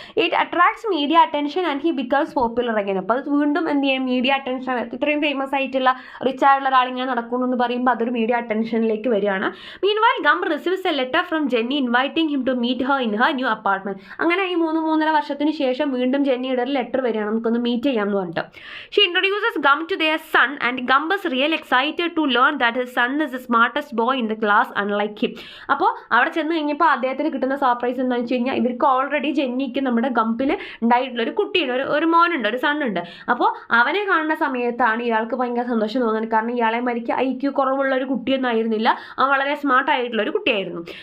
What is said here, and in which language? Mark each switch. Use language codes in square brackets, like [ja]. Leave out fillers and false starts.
[en] It attracts media attention and he becomes popular again. [ml] അപ്പോൾ അത് വീണ്ടും എന്ത് ചെയ്യും, മീഡിയ അറ്റൻഷൻ, ഇത്രയും ഫേമസ് ആയിട്ടുള്ള റിച്ച് ആയിട്ടുള്ള ഒരാളിങ്ങനെ നടക്കുന്നു എന്ന് പറയുമ്പോൾ അതൊരു മീഡിയ അറ്റൻഷനിലേക്ക് വരികയാണ്. [en] Meanwhile Gum receives a letter from Jenny inviting him to meet her in her new apartment. [ml] അങ്ങനെ ഈ 3-3.5 വർഷത്തിന് ശേഷം വീണ്ടും ജെന്നിയുടെ ഒരു ലെറ്റർ വരികയാണ്, നമുക്കൊന്ന് മീറ്റ് ചെയ്യാം എന്ന് പറഞ്ഞിട്ട്. [en] She introduces Gum to their son and Gum was really excited to learn that his son is the smartest boy in the class unlike him. [ml] അപ്പോൾ അവിടെ ചെന്ന് കഴിഞ്ഞപ്പോൾ അദ്ദേഹത്തിന് കിട്ടുന്ന സർപ്രൈസ് എന്താണെന്ന് വെച്ച് കഴിഞ്ഞാൽ ഇവർക്ക് ഓൾറെഡി ജെന്നിക്ക് നമ്മുടെ ഗംപിൽ ഉണ്ടായിട്ടുള്ള ഒരു കുട്ടിയുണ്ട്, ഒരു മോനുണ്ട്, ഒരു സണ്ണുണ്ട്. അപ്പോൾ അവനെ കാണുന്ന സമയത്താണ് ഇയാൾക്ക് ഭയങ്കര സന്തോഷം തോന്നുന്നത്. കാരണം ഇയാളെ മരിക്ക് IQ കുറവുള്ള ഒരു കുട്ടിയൊന്നും ആയിരുന്നില്ല, അവൻ വളരെ സ്മാർട്ട് ആയിട്ടുള്ള ഒരു കുട്ടിയായിരുന്നു.